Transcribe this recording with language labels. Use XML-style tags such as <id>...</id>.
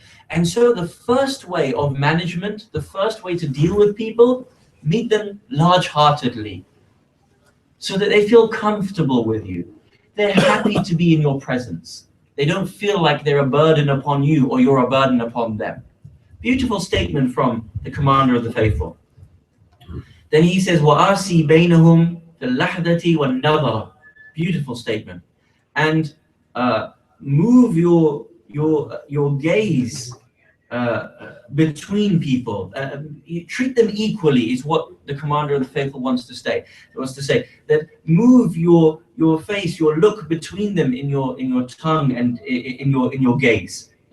<en>And so the first way of management, the first way to deal with people, meet them large-heartedly so that they feel comfortable with you. They're happy to be in your presence. They don't feel like they're a burden upon you or you're a burden upon them. Beautiful statement from the commander of the faithful. Then he says,</en> <ar>وَآسِي بَيْنَهُمْ فِي اللَّحْظَةِ وَالنَّظَرِ.</ar> <en>Beautiful statement. And move your gaze between people. Treat them equally is what the commander of the faithful wants to say. That move your face, your look between them in your tongue and in your gaze.</en>